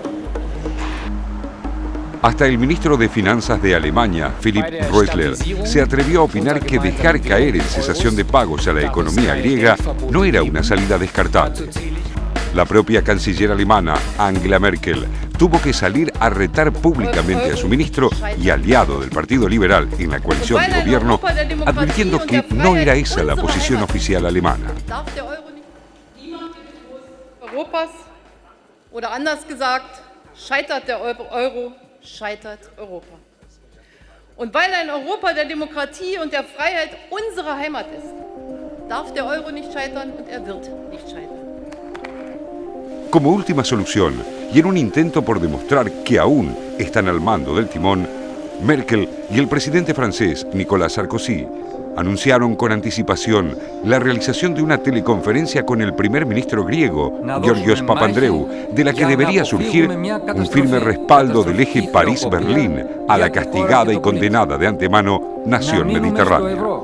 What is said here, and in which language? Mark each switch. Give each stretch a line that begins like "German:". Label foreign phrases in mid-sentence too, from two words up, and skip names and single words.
Spanish: Hasta el ministro de Finanzas de Alemania, Philipp Reuteler, se atrevió a opinar que dejar caer en cesación de pagos a la economía griega no era una salida descartable. La propia canciller alemana, Angela Merkel, tuvo que salir a retar públicamente a su ministro y aliado del Partido Liberal en la coalición de gobierno, advirtiendo que no era esa la posición oficial alemana.
German: Scheitert Europa. Und weil ein Europa der Demokratie und der Freiheit unsere Heimat ist, darf der Euro nicht scheitern und er wird nicht scheitern.
Spanish: Como última solución, y en un intento por demostrar que aún están al mando del timón, Merkel y el presidente francés Nicolas Sarkozy anunciaron con anticipación la realización de una teleconferencia con el primer ministro griego, Georgios Papandreou, de la que debería surgir un firme respaldo del eje París-Berlín a la castigada y condenada de antemano nación mediterránea.